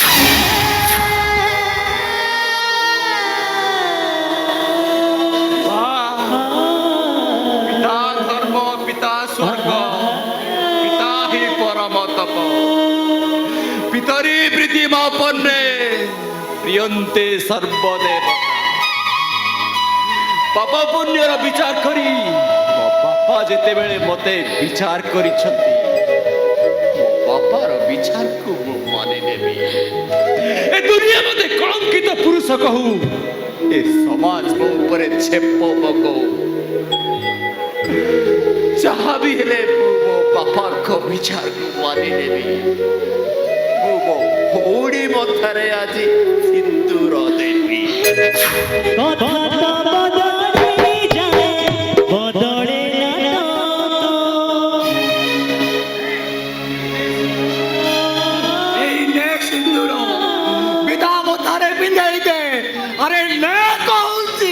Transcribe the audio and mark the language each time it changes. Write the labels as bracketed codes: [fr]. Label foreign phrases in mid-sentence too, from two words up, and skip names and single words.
[sa] पिता धर्म पिता स्वर्ग पिता हि परम तप पितरि प्रीति मापन्ने प्रियन्ते सर्वदेवता [or] ପାପ ପୁଣ୍ୟର ବିଚାର କରି ମୋ ବାପା ଯେତେବେଳେ ମତେ ବିଚାର କରିଛନ୍ତି ମୋ ବାପାର ବିଚାରକୁ ମୁଁ ମାନି ନେବି। ଏ ଦୁନିଆ ମତେ କଳଙ୍କିତ ପୁରୁଷ କହୁ ଏ ସମାଜ ମୋ ଉପରେ ଛେପ ପକଉ ଯାହା ବି ହେଲେ ମୁଁ ମୋ ବାପାଙ୍କ ବିଚାରକୁ ମାନି ନେବି। ମୁଁ ମୋ ଭଉଣୀ ମଥାରେ ଆଜି ସିନ୍ଦୁର ଦେବି। ଏଇ ନେ ସିନ୍ଦୁର ମିତା ବଧାରେ ପିନ୍ଧାଇ ଦେ। ଆରେ ନେ কହୁଛି।